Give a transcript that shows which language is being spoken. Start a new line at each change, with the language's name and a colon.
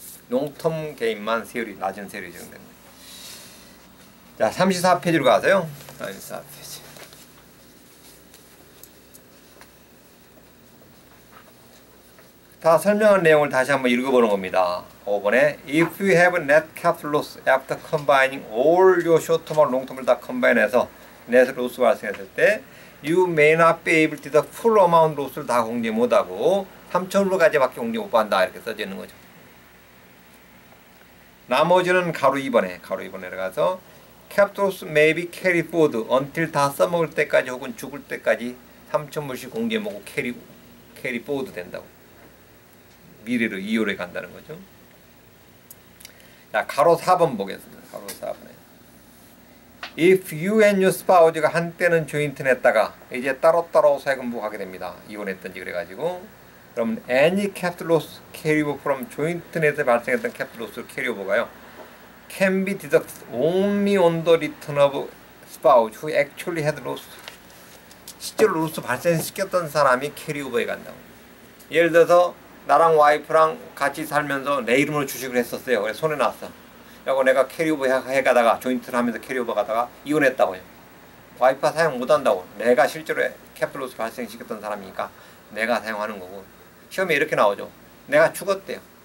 Korean: 롱텀 개인만 세율이 낮은 세율이 적용되는 거예요. 자, 34페이지로 가세요. 34페이지. 다 설명한 내용을 다시 한번 읽어보는 겁니다.
English: 5번에 If you have net capital loss after combining all your short-term and long-term을
Korean: 다 컴바인해서
English: net loss 발생했을 때 You may not be able to the full amount loss를
Korean: 다 공제 못하고 3,000불까지밖에 공제 못 받는다 이렇게 써져 있는 거죠. 나머지는 가로 2번에 들어가서
English: Capital loss may be carried forward until
Korean: 다 써먹을 때까지 혹은 죽을 때까지 3,000불씩 공제 먹고 carry forward 된다고. 미래로 2월에 간다는 거죠. 자, 가로 4번 보겠습니다. 가로 4번에
English: If you and your spouse
Korean: 가 한때는 조인트 냈다가 이제 따로따로 세금 부과하게 됩니다. 이혼했던지 그래가지고 그럼
English: any capital loss carry over from joint net에 발생했던 capital loss carry over가요 can be deducted only on the return of spouse who actually had loss.
Korean: 실제로 로스 발생시켰던 사람이 carry over에 간다고. 예를 들어서 나랑 와이프랑 같이 살면서 내 이름으로 주식을 했었어요. 그래서 손해 났어. 그리고 내가 캐리오버 해가다가 조인트를 하면서 캐리오버 가다가 이혼했다고요. 와이프가 사용 못한다고. 내가 실제로 캐피탈로스 발생시켰던 사람이니까 내가 사용하는 거고. 시험에 이렇게 나오죠. 내가 죽었대요.